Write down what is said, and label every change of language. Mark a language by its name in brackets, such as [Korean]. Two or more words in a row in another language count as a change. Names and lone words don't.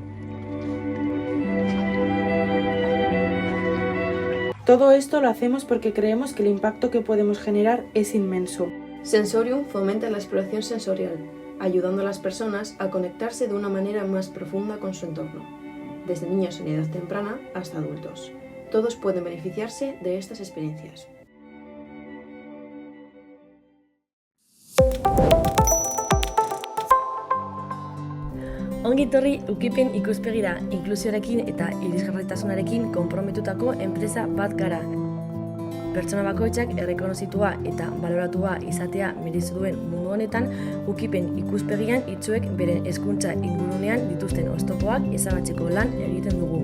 [Spanish] Todo esto lo hacemos porque creemos que el impacto que podemos generar es inmenso. Sensorium fomenta la exploración sensorial, ayudando a las personas a conectarse de una manera más profunda con su entorno, desde niños en edad temprana hasta adultos. Todos pueden beneficiarse de estas experiencias. [Basque] Ongi etorri Ukipen ikuspegira, inklusioarekin eta irisgarritasunarekin konprometutako enpresa bat gara. Pertsona bakoitzak errekonozitua eta baloratua izatea merezi duen mundu honetan, Ukipen ikuspegian itsuek beren hezkuntza ingurunean dituzten oztopoak ezabatzeko lan egiten dugu.